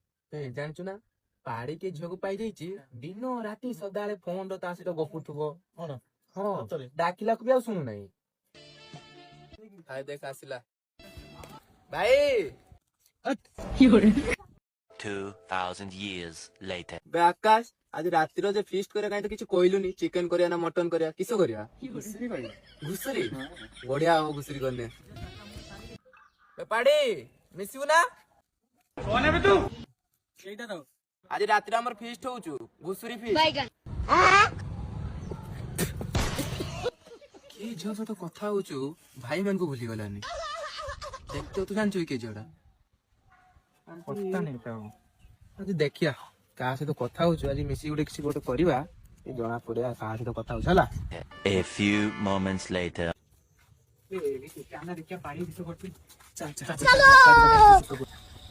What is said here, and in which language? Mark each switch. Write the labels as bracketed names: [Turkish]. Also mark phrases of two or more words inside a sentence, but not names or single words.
[Odia] ଜାଣିଛୁ ନା ପାହାଡି କିଏ ଝିଅକୁ ପାଇଯାଇଛି ଦିନ ରାତି ସଦାବେଳେ ଫୋନ ର ତା ସହିତ ଗପୁଥିବ କଣ ହଁ ସତରେ? ଡାକିଲାକୁ ବି ଆଉ ଶୁଣୁନାହିଁ। ଭାଇ ଦେଖ ଆସିଲା ଭାଇ [English] 2,000 years later. [Odia] ବେ ଆକାଶ ଆଜି ରାତିର ଯେ ଫିଷ୍ଟ କରିବା କାହିଁ ତ କିଛି କହିଲୁନି ଚିକେନ କରିବା ନା ମଟନ କରିବା କିସ କରିବା ଘୁଷୁରି କହିବା। ଘୁଷୁରୀ ବଢିଆ ହବ ଘୁଷୁରୀ କଲେ ପାଡି ମିଶିବୁ ନା ସେଇଟା ତ ଆଜି ରାତିରେ ଆମର ଫିଷ୍ଟ ହଉଛୁ ଘୁଷୁରୀ ଫିଷ୍ଟ କିଏ ଝିଅ ସହିତ କଥା ହଉଛୁ ଭାଇ ମାନଙ୍କୁ ଭୁଲିଗଲାନି ଦେଖ ତୁ ଜାଣିଛୁ କିଏ ଝିଅଟା ପତା ନେଇ ତାକୁ ଆଜି ଦେଖିଆ କାହା ସହିତ କଥା ହଉଛୁ ଆଜି ମିଶିକି ଗୋଟେ କିଛି ଗୋଟେ କରିବା ଜଣା ପଡିବା କାହା ସହିତ କଥା ହଉଛୁ ହେଲା [English] A few moments later. [Odia] ଦେଖିବା ପାଣି ବିଷ କରୁଛି।